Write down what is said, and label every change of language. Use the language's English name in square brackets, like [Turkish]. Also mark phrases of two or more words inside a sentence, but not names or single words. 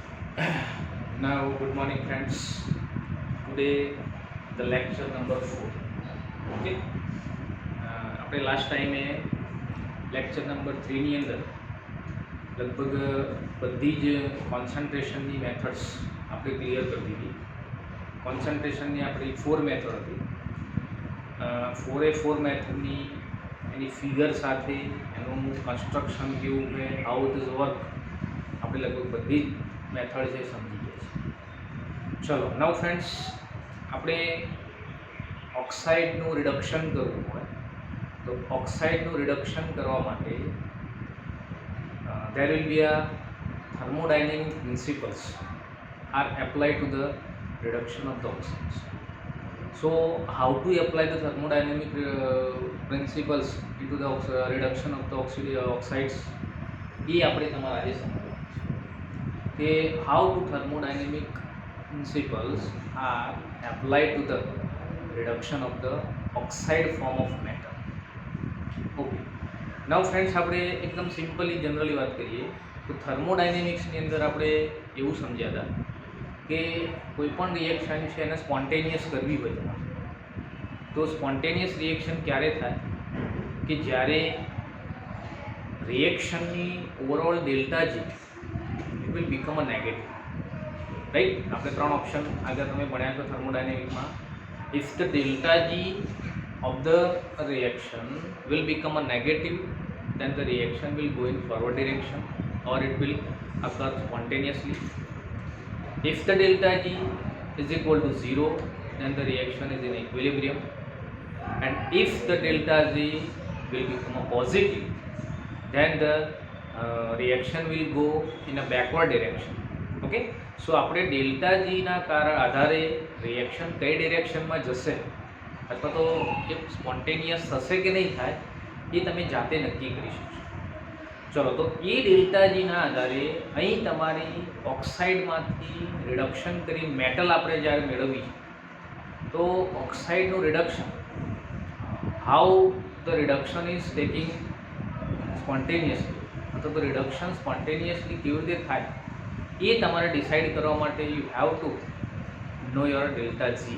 [English] Now, good morning, friends. Today, the lecture number 4. Okay. [Gujarati] આપણે લાસ્ટ ટાઈમે લેક્ચર નંબર 3ની અંદર લગભગ બધી જ કોન્સન્ટ્રેશનની મેથડ્સ આપણે ક્લિયર કરી દીધી. કોન્સન્ટ્રેશનની આપણી 4 મેથડ હતી. 4 મેથડની એની ફિગર સાથે એનું કન્સ્ટ્રક્શન કેવું છે, [English] how it is work, [Gujarati] આપણે લગભગ બધી જ મેથડ છે સમજી ગયા છે. ચલો [English] now friends, [Gujarati] આપણે ઓક્સાઇડનું રિડક્શન કરવું હોય તો ઓક્સાઇડનું રિડક્શન કરવા માટે [English] there will be a thermodynamic principles are applied to the reduction of the oxides. So how to apply the thermodynamic principles into the reduction of the oxides [Gujarati] એ આપણે તમારે આજે સમજવાનું છે કે [English] how to thermodynamic principles are applied to the reduction of the oxide form of metal. Okay. now friends, [Gujarati] આપણે એકદમ સિમ્પલી જનરલી વાત કરીએ તો થર્મોડાયનેમિક્સની અંદર આપણે એવું સમજ્યા હતા કે કોઈ પણ રિએક્શન છે એને સ્પોન્ટેનિયસ કરવી હોય તમારે તો સ્પોન્ટેનિયસ રિએક્શન ક્યારે થાય કે જ્યારે રિએક્શનની [English] overall delta G it will become a negative. [Gujarati] રાઈટ, આપણે 3 ઓપ્શન આગળ તમે ભણ્યા છો થર્મોડાયનેમિકમાં. [English] if the delta G of the reaction will become a negative, then the reaction will go in forward direction or it will occur spontaneously. If the delta G is equal to 0, then the reaction is in equilibrium, and if the delta G will become a positive, then the reaction will go in a backward direction. Okay, so [Gujarati] આપણે ડેલ્ટા જીના આધારે રિએક્શન કઈ ડિરેક્શનમાં જશે અથવા તો એ સ્પોન્ટેનિયસ થશે કે નહીં થાય એ તમે જાતે નક્કી કરી શકશો. ચલો, તો એ ડેલ્ટા જીના આધારે અહીં તમારી ઓક્સાઇડમાંથી રિડક્શન કરી મેટલ આપણે જ્યારે મેળવી તો ઓક્સાઇડનું રિડક્શન, [English] how the reduction is taking spontaneously [Gujarati] અથવા તો રિડક્શન સ્પોન્ટેનિયસલી કેવી રીતે થાય એ તમારે ડિસાઇડ કરવા માટે [English] you have to know your delta G.